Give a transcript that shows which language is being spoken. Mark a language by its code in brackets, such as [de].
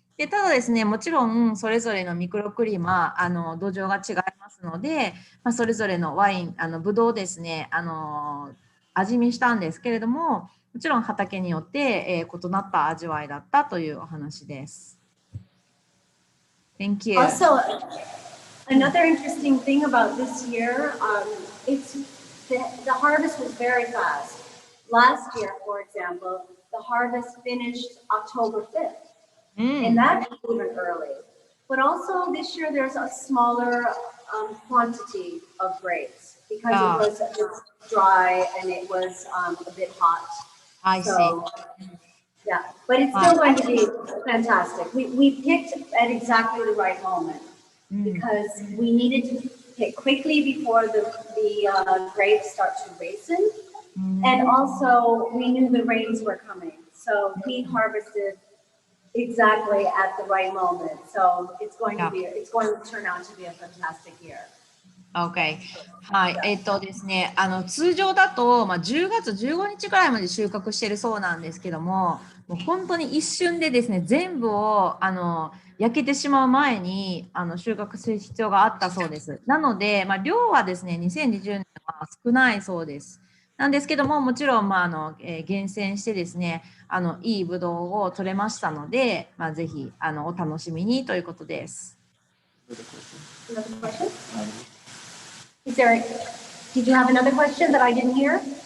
[ja] で、ただですね、もちろんそれぞれのミクロクリマ、土壌が違いますので、それぞれのワイン、ブドウですね、味見したんですけれども、もちろん畑によって、異なった味わいだったというお話です。 [en] Thank you. Also, another interesting thing about this year, the harvest was very fast. Last year, for example, the harvest finished October 5th, and that's even early. But also this year, there's a smaller quantity of grapes because it was dry and it was a bit hot. I see. Yeah, but it's still going to be fantastic. We picked at exactly the right moment because we needed to pick quickly before the grapes start to raisin. And also we knew the rains were coming. So we harvested exactly at the right moment. So it's going to turn out to be a fantastic year. [ja] OK。 はい。ですね、通常だと、10月15日くらいまで収穫しているそうなんですけども、もう本当に一瞬でですね、全部を焼けてしまう前に収穫する必要があったそうです。なので、量はですね、2020年は少ないそうです。なんですけども、もちろん、厳選してですね、いいブドウを取れましたので、ぜひお楽しみにということです。 [en] Did you have another question that I didn't hear?